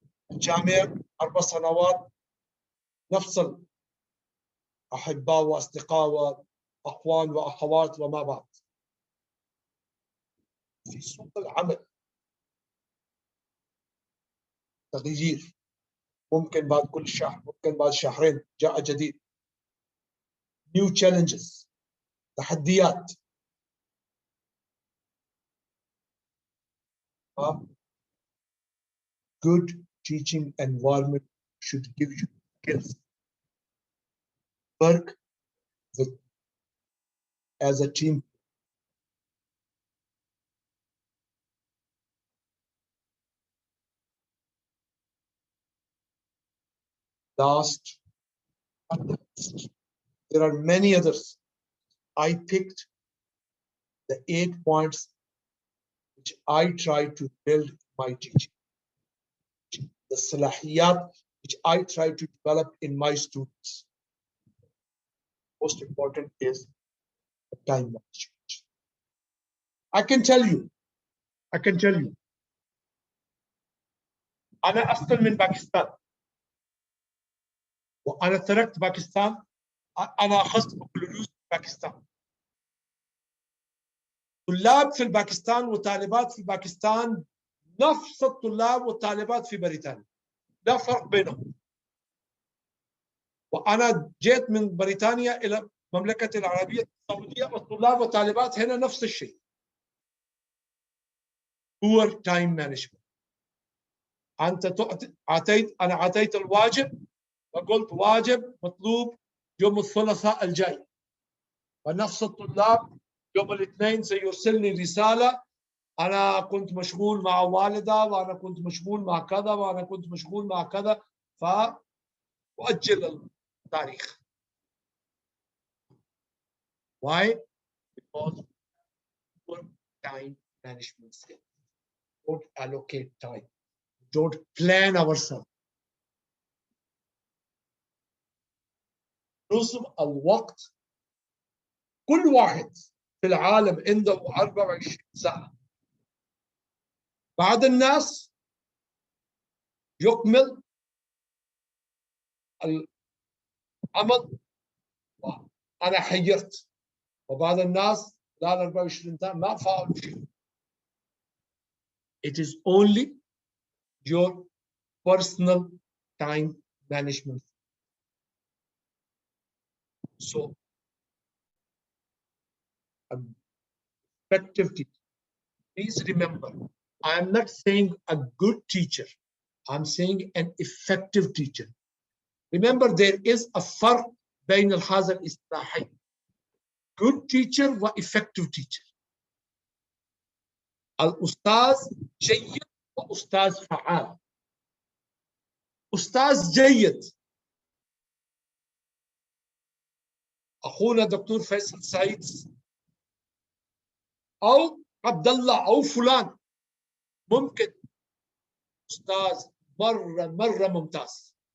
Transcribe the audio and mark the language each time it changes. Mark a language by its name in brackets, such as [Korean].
[Arabic] الجامعة 4 سنوات، نفس الأحباء وأصدقاء وأخوان وأخوات وما بعد. في سوق العمل تغيير، ممكن بعد كل شهر، ممكن بعد شهرين جاء جديد. [English] new challenges، تحديات. Good teaching environment should give you skills. Work with as a team. Last, there are many others. I picked the 8 points which I try to build my teaching. The salahiyat which I try to develop in my students. Most important is the time management. I can tell you, [Arabic] أنا أصلا من باكستان، وأنا تركت باكستان، أنا أخذت بكالوريوس في باكستان. طلاب في باكستان وطالبات في باكستان نفس الطلاب والطالبات في بريطانيا، لا فرق بينهم. وأنا جيت من بريطانيا إلى المملكة العربية السعودية، والطلاب والطالبات هنا نفس الشيء. [English] poor time management. [Arabic] أنت أنا أعطيت الواجب وقلت واجب مطلوب يوم الثلاثاء الجاي، ونفس الطلاب يوم الاثنين سيرسلني رسالة أنا كنت مشغول مع والدة، وأنا كنت مشغول مع كذا، وأنا كنت مشغول مع كذا، فأؤجل التاريخ. [English] Why? Because poor time management skills. Don't allocate time. Don't plan ourselves. [Arabic] نظم الوقت. كل واحد في العالم عنده 24 ساعة. بعض الناس يكمل العمل وأنا حيرت، وبعض الناس لا 24 ساعة ما فعلوا شيء. [English] It is only your personal time management. So, an effective teacher. Please remember, I am not saying a good teacher. I'm saying an effective teacher. Remember, there is a [Arabic] فرق بين هذا الاصطلاحين. [English] Good teacher و effective teacher. [Arabic] الأستاذ جيد وأستاذ فعال. أستاذ جيد أخونا دكتور فيصل سعيد أو عبد الله أو فلان ممكن أستاذ مرة ممتاز.